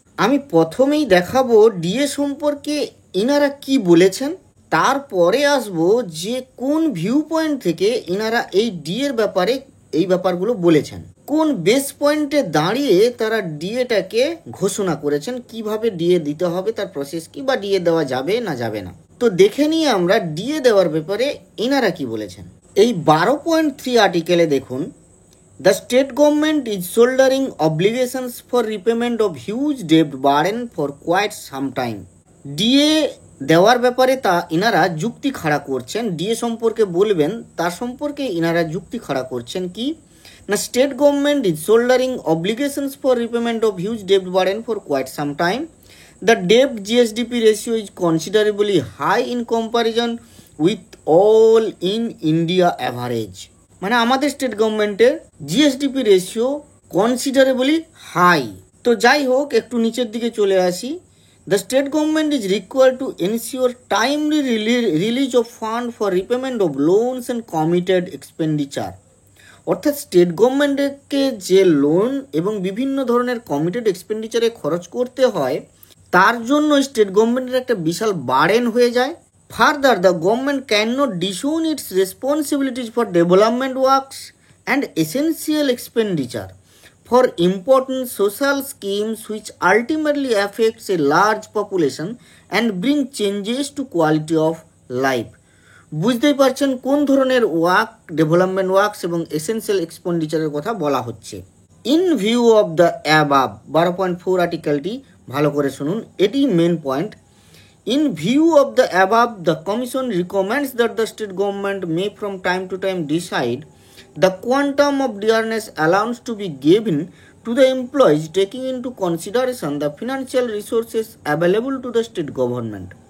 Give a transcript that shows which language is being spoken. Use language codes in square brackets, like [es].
[bn] আমি প্রথমেই দেখাবো ডিএ সম্পর্কে ইনারা কি বলেছেন, তারপরে আসবো যে কোন ভিউ পয়েন্ট থেকে ইনারা এই ডিএর ব্যাপারে এই ব্যাপারগুলো বলেছেন, কোন বেস পয়েন্টে দাঁড়িয়ে তারা ডিএটাকে ঘোষণা করেছেন, কিভাবে ডিএ দিতে হবে, তার প্রসেস কি, বা ডিএ দেওয়া যাবে না যাবে না। তো দেখে নিয়ে আমরা ডিএ দেওয়ার ব্যাপারে ইনারা কি বলেছেন। এই 12.3 আর্টিকেলে দেখুন, [en] The state government is shouldering obligations for repayment of huge debt burden for quite some time. [bn] DA দেওয়ার ব্যাপারে তা ইনারা যুক্তি খাড়া করছেন, ডিএ সম্পর্কে বলবেন তার সম্পর্কে ইনারা যুক্তি খাড়া করছেন কি না, [en] State government is soldering obligations for repayment of huge ডেপ্ট burden for quite some time. The ডেপ্ট GSDP ratio is considerably high in comparison with all in India average. [bn] মানে আমাদের স্টেট গভর্নমেন্টের জিএসডিপি রেশিও কনসিডারেবলি হাই। তো যাই হোক, একটু নিচের দিকে চলে আসি। [en] The state government is required to ensure timely release of fund for repayment of loans and committed expenditure. [bn] অর্থাৎ স্টেট গভর্নমেন্টকে যে লোন এবং বিভিন্ন ধরনের কমিটেড এক্সপেন্ডিচারে খরচ করতে হয়, তার জন্য স্টেট গভর্নমেন্টের একটা বিশাল বার্ডেন হয়ে যায়। [en] Further, the government can not disown its responsibilities for development works and essential expenditure for important social schemes which ultimately affects a large population and bring changes to quality of life. [bn] বুঝতেই পারছেন কোন ধরনের work, development works এবং essential এক্সপেন্ডিচারের কথা বলা হচ্ছে। [en] in view of the above [bn] 12.4 আর্টিকেলটি ভালো করে শুনুন, এটি main point. [en] In view of the above, the Commission recommends that the state government may from time to time decide the quantum of dearness allowance to be given to the employees, taking into consideration the financial resources available to the state government.